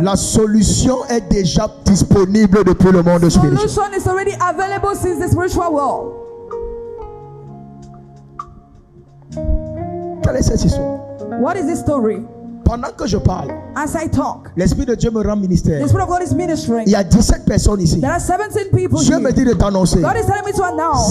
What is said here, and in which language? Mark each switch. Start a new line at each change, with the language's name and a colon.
French: la solution est déjà disponible depuis le monde spirituel.
English: solution is already available since the spiritual world.
French: Quelle est cette histoire?
English: What is this story?
French: Pendant que je parle,
English: As I talk,
French: l'Esprit de Dieu me rend ministère.
English: the Spirit of God is ministering.
French: Il y a 17 personnes ici.
English: There are 17 people
French: Dieu
English: here.
French: me dit de t'annoncer.
English: God is telling me to announce.